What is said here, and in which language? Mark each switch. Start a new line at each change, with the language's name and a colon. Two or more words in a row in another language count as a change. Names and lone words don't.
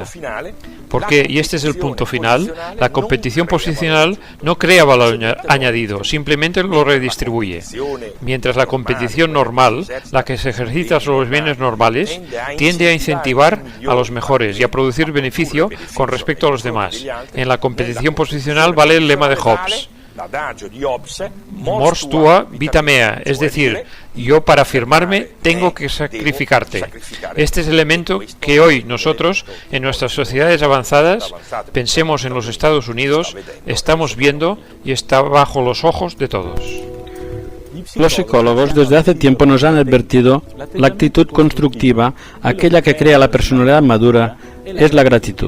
Spanish: Porque, y este es el punto final, la competición posicional no crea valor añadido, simplemente lo redistribuye. Mientras la competición normal, la que se ejercita sobre los bienes normales, tiende a incentivar a los mejores y a producir beneficio con respecto a los demás. En la competición posicional vale el lema de Hobbes:
Latin: mors tua, vita mea,
Spanish: es decir, yo para afirmarme tengo que sacrificarte. Este es el elemento que hoy nosotros, en nuestras sociedades avanzadas, pensemos en los Estados Unidos, estamos viendo y está bajo los ojos de todos. Los psicólogos desde hace tiempo nos han advertido la actitud constructiva, aquella que crea la personalidad madura, es la gratitud.